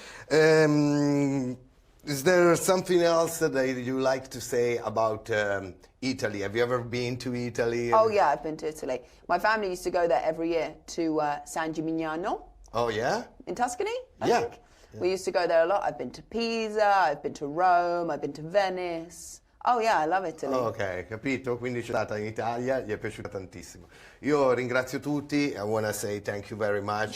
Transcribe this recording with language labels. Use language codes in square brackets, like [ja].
[en] Is there something else that you like to say about Italy? Have you ever been to Italy? Oh yeah, I've been to Italy. My family used to go there every year to San Gimignano. Oh yeah? In Tuscany, I think. We used to go there a lot. I've been to Pisa, I've been to Rome, I've been to Venice. Oh yeah, I love Italy. [it] Ok, capito? Quindi c'è stata in Italia, gli è piaciuta tantissimo. Io ringrazio tutti, [en] I want to say thank you very much.